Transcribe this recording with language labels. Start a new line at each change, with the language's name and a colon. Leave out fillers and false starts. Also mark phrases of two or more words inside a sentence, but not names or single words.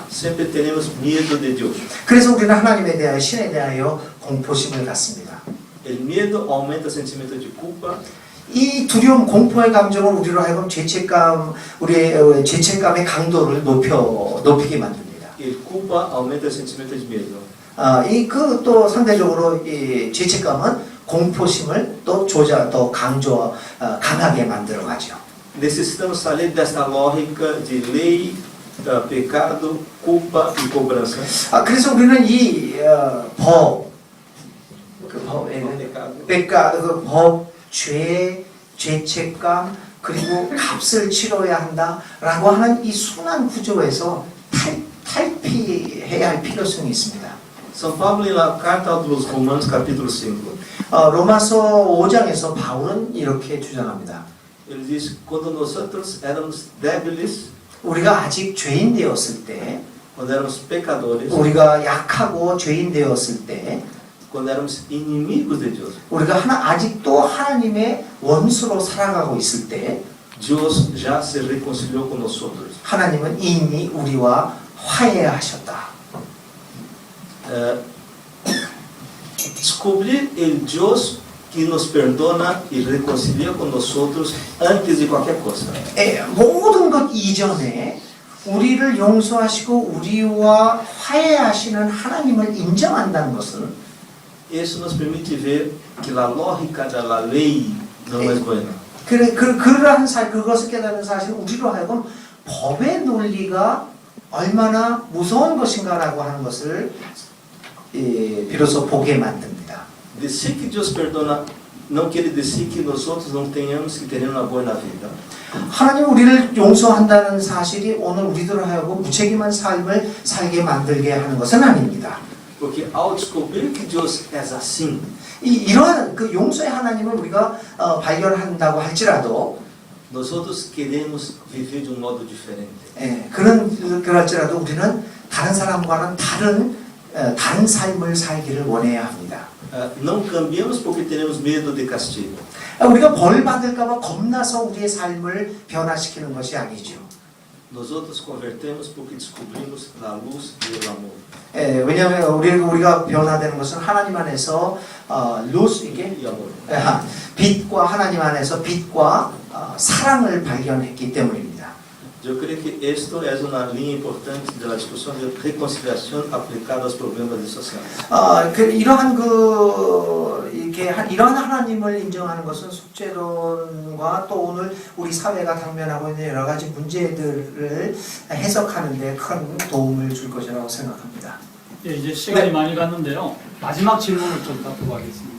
Portuguese: Sempre teremos medo de Deus.
Korean: 그래서 우리는 하나님에 대하여 신에 대하여 공포심을 갖습니다.
Portuguese: El medo aumenta o sentimento de culpa.
Korean: 이 두려움, 공포의 감정을 우리로 하여금 우리의 죄책감의 강도를 높이게 만듭니다.
Portuguese: El culpa aumenta o sentimento de medo.
Korean: 또 상대적으로 이 죄책감은 공포심을 또 강하게 만들어가죠.
Portuguese: Necessitamos sair dessa lógica de lei, pecado, culpa e cobrança.
Korean: 그래서 우리는 이 죄책감 그리고 값을 치러야 한다라고 하는 이 순환 구조에서 탈피해야 할 필요성이 있습니다.
Portuguese: São Paulo, na carta aos Romanos, capítulo 5,
Korean: 로마서 5장에서 바울은 이렇게 주장합니다.
Portuguese: ele diz: quando nós éramos débiles,
Korean: 우리가 아직 죄인 되었을 때,
Portuguese: quando éramos pecadores,
Korean: 우리가 약하고 죄인 되었을 때,
Portuguese: quando éramos inimigos de Deus,
Korean: 우리가 아직도 하나님의 원수로 살아가고 있을 때,
Portuguese: Deus já se reconciliou conosco.
Korean: 하나님은 이미 우리와 화해하셨다.
Portuguese: Descobrir el Deus que nos perdona e reconcilia com nós antes de qualquer coisa.
Korean: 모든 것 이전에 우리를 용서하시고 우리와 화해하시는 하나님을 인정한다는 것은
Portuguese: Isso nos permite ver que a lógica da lei não é boa.
Korean: 그것을 깨닫는 사실 우리로 하여금 법의 논리가 얼마나 무서운 것인가라고 하는 것을 비로소 보게 만듭니다.
Portuguese: Dizer que Deus perdona não quer dizer que nós outros não tenhamos que ter uma boa na vida.
Korean: 하나님 우리를 용서한다는 사실이 오늘 우리들로 하여금 무책임한 삶을 살게 만들게 하는 것은 아닙니다.
Portuguese: Porque ao descobrir que Deus é assim,
Korean: 이러한 그 용서의 하나님을 우리가 발견한다고 할지라도
Portuguese: nós outros queremos viver de um modo diferente.
Korean: 그럴지라도 우리는 다른 사람과는 다른 삶을 살기를 원해야 합니다.
Portuguese: Não cambiamos porque teremos medo de castigo.
Korean: 우리가 벌 받을까봐 겁나서 우리의 삶을 변화시키는 것이 아니죠.
Portuguese: Nós outros convertemos porque descobrimos a luz e o amor.
Korean: 왜냐하면 우리가 변화되는 것은 하나님 안에서 루스 이게
Portuguese: E amor.
Korean: 빛과 하나님 안에서 빛과 사랑을 발견했기 때문입니다.
Portuguese: Eu creio que isto é uma linha importante da discussão de reconciliação aplicada aos problemas sociais.
Korean: 이러한 하나님을 인정하는 것은 속죄론과 또 오늘 우리 사회가 당면하고 있는 여러 가지 문제들을 해석하는 데 큰 도움을 줄 것이라고 생각합니다. 예, 이제 시간이 많이 갔는데요. 마지막 질문을 좀 받고 가겠습니다.